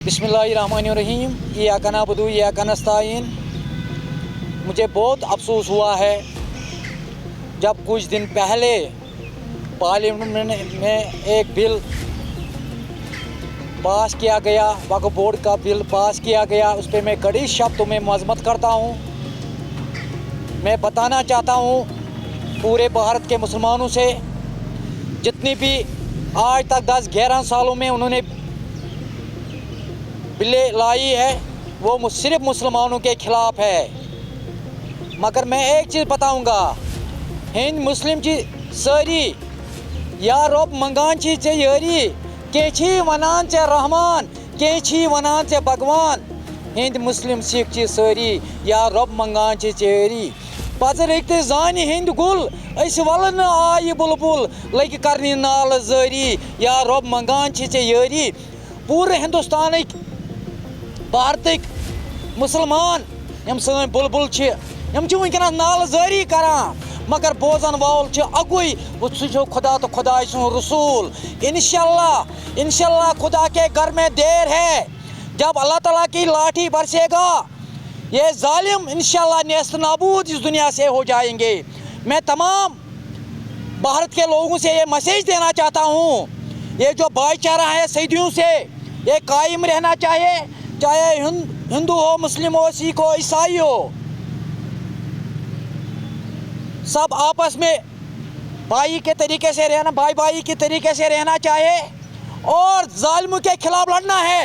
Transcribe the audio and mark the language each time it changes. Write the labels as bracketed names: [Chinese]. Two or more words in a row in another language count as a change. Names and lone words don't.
[Arabic] بسم الله الرحمن الرحيم إياك نعبد وإياك نستعين. [Hindi] मुझे बहुत अफसोस हुआ है जब कुछ दिन पहले पार्लियामेंट में एक बिल पास किया गया, वक्फ बोर्ड का बिल पास किया गया। उस पर मैं कड़ी शब्दों में मजम्मत करता हूँ। मैं बताना चाहता हूँ पूरे भारत के मुसलमानों से, जितनी भी आज तक 10-11 सालों में उन्होंने बिलें लाई है वो सिर्फ मुसलमानों के ख़िलाफ़ है। मगर मैं एक चीज़ बताऊंगा, [Kashmiri] हिंद मुस्लिम की सारी या रब मंगान ची चे यारी केची वनान चे रहमान केची वनान चे भगवान। हिंद मुस्लिम सिख ची सारी या रब मंगान ची चे यारी पजर एक जानी हिंद गुल इस वलन आई बुलबुल लग करनी नाल जारी या रब मंगान ची चे यारी। पूरे हिंदुस्तान भारत मुसलमान यम सन बुलबुल यम वनकस नाल जारी करान, मगर बोजन वाल अकुई सह खुदा तो खुदा सुन रसूल। [Hindi] इंशाल्लाह खुदा के घर में देर है। जब अल्लाह ताला की लाठी बरसेगा ये जालिम इंशाल्लाह नेस्त नाबूद इस दुनिया से हो जाएंगे। मैं तमाम भारत के लोगों से ये मैसेज देना चाहता हूँ, ये जो भाईचारा है सदियों से ये कायम रहना चाहिए, चाहे हिंदू हो, मुस्लिम हो, सिख हो, ईसाई हो, सब आपस में भाई के तरीके से रहना, भाई के तरीके से रहना चाहिए और जालिमों के खिलाफ लड़ना है।